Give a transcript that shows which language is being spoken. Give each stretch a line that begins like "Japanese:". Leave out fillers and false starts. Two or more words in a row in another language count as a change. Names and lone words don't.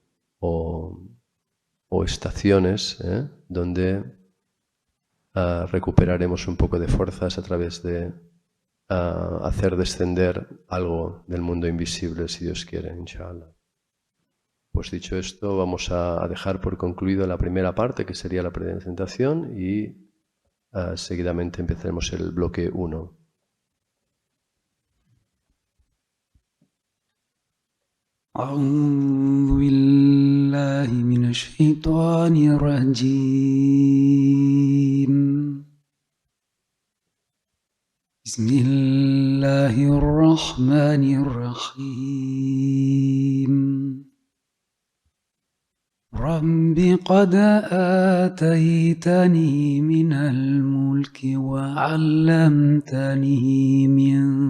Spanish: estaciones donde recuperaremos un poco de fuerzas a través de hacer descender algo del mundo invisible, si Dios quiere, inshallah. Pues dicho esto, vamos a dejar por concluido la primera parte, que sería la presentación, y seguidamente empezaremos el bloque 1.
Arabic: أعوذ بالله من الشيطان الرجيم بسم الله الرحمن الرحيم رب قد آتيتني من الملك وعلمتني من